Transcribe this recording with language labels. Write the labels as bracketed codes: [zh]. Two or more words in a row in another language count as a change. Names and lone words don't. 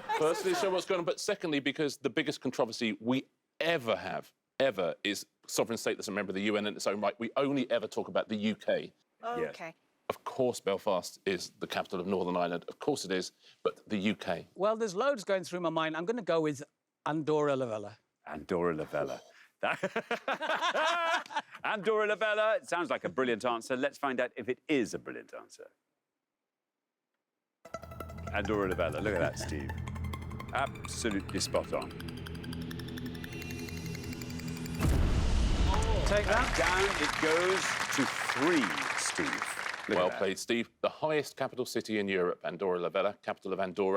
[en] Firstly, show what's going on. But secondly, because the biggest controversy we ever have, is sovereign state that's a member of the UN in its own right. We only ever talk about the UK. OK. Of course, Belfast is the capital of Northern Ireland. Of course it is, but the UK. Well, there's loads going through my mind. I'm going to go with Andorra la Vella. Andorra la Vella. Andorra la Vella. It sounds like a brilliant answer. Let's find out if it is a brilliant answer. Andorra la Vella. Look at that, Steve. Absolutely spot on. Take that. Down it goes to 3, Steve. Look Well at that. played, Steve. The highest capital city in Europe, Andorra la Vella, capital of Andorra.